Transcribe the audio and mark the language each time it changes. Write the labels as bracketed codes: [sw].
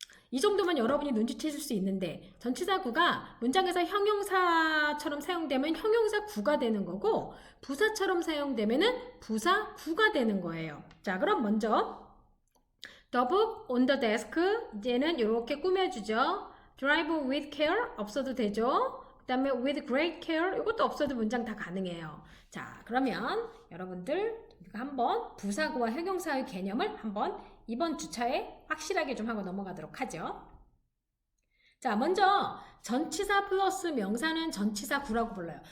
[ko] 이 정도면 여러분이 눈치채실 수 있는데 전치사구가 문장에서 형용사처럼 사용되면 형용사구가 되는 거고 부사처럼 사용되면 부사구가 되는 거예요. 자, 그럼 먼저 [en] The book on the desk [ko] 이제는 이렇게 꾸며주죠. [en] Drive with care [ko] 없어도 되죠. 그 다음에 [en] with great care [ko] 이것도 없어도 문장 다 가능해요. 자, 그러면 여러분들 우리가 한번 부사구와 형용사의 개념을 한번 이번 주차에 확실하게 좀 하고 넘어가도록 하죠. 자, 먼저 전치사 플러스 명사는 전치사구라고 불러요.